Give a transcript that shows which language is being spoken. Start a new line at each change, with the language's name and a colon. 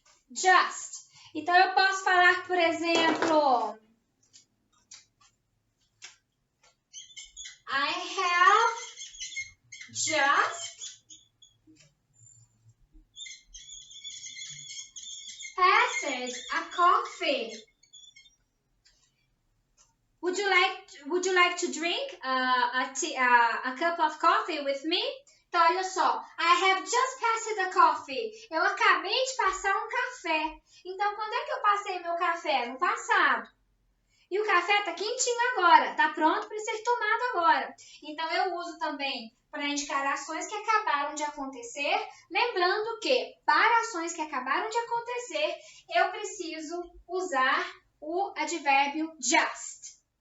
Portuguese: Just. Então, eu posso falar, por exemplo,
English: I have just passed a coffee. Would you like to drink a cup of coffee with me?
Portuguese: Então, olha só.
English: I have just passed a coffee.
Portuguese: Eu acabei de passar um café. Então, quando é que eu passei meu café? No passado. E o café está quentinho agora. Está pronto para ser tomado agora. Então, eu uso também para indicar ações que acabaram de acontecer. Lembrando que, para ações que acabaram de acontecer, eu preciso usar o advérbio just.